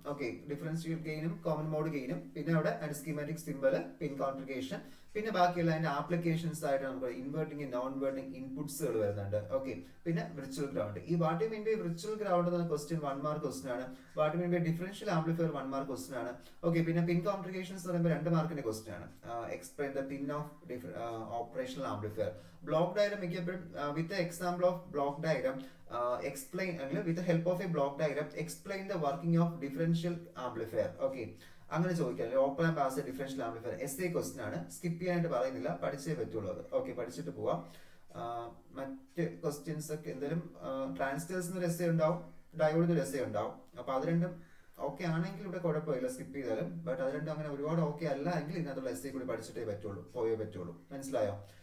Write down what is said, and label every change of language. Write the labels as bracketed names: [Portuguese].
[Malayalam] Okay differential ഗെയിനും common mode ഗെയിനും പിന്നെ അവിടെ schematic symbol, പിൻ configuration, പിന്നെ ബാക്കിയുള്ള അതിന്റെ ആപ്ലിക്കേഷൻസ് ആയിട്ട് നമുക്ക് ഇൻവേർട്ടിംഗ് നോൺ ഇൻവേർട്ടിംഗ് ഇൻപുട്സുകൾ വരുന്നുണ്ട്. ഓക്കെ പിന്നെ വിർച്വൽ ഗ്രൗണ്ട്. ഈ [English] what you mean by virtual ground [Malayalam] എന്ന ക്വസ്റ്റ്യൻ 1 മാർക്ക് ക്വസ്റ്റ്യൻ ആണ്. [English] what you mean by differential amplifier [Malayalam] 1 mark question ആണ്. ഓക്കെ പിന്നെ പിൻ കോൺഫിഗറേഷൻസ് പറയുമ്പോൾ 2 മാർക്കിന്റെ ക്വസ്റ്റ്യൻ ആണ്. [English] Explain the pin of operational amplifier. Block diagram [Malayalam] മിക്കപ്പോഴും [English] With example of block diagram explain with the help of a block diagram explain the working of differential amplifier. [Malayalam] Okay അങ്ങനെ ചോദിക്കാം. Open and pass differential amplifier S A question ആണ്. Skip ചെയ്യാനായിട്ട് പറയുന്നില്ല, പഠിച്ചേ പറ്റുള്ളൂ അത്. Okay പഠിച്ചിട്ട് പോവാം. മറ്റ് ക്വസ്റ്റ്യൻസ് ഒക്കെ എന്തായാലും ട്രാൻസിസ്റ്റേഴ്സിന് ഒരു എസ് എ ഉണ്ടാവും, ഡയോഡിന് ഒരു എസ് എ ഉണ്ടാവും. അപ്പൊ അത് രണ്ടും ഓക്കെ ആണെങ്കിൽ ഇവിടെ കുഴപ്പമില്ല, സ്കിപ്പ് ചെയ്താലും. ബട്ട് അത് രണ്ടും അങ്ങനെ ഒരുപാട് ഓക്കെ അല്ല എങ്കിൽ ഇതിനകത്തുള്ള എസ് എ കൂടി പഠിച്ചിട്ടേ പറ്റുള്ളൂ, പോയേ പറ്റുള്ളൂ. മനസ്സിലായോ?